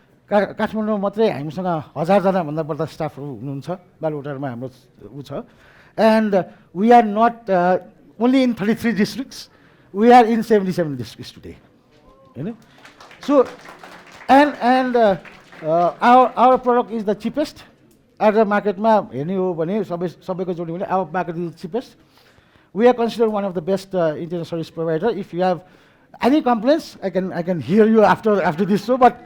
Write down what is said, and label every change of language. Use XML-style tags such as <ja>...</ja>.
<ne>काठमाडौँमा मात्रै हामीसँग 1000जनाभन्दा बढ्ता स्टाफहरू हुनुहुन्छ। बालुवाटारमा हाम्रो ऊ छ।</ne> <en>And we are not only in 33 districts, we are in 77 districts today होइन। So and our product is the cheapest.</en> <ne>आज मार्केटमा हेर्ने हो भने सबैको जोड्यो भने</ne> <en>Our market is cheapest. We are considered one of the best internet service provider. If you have any complaints, I can hear you after this show.</en>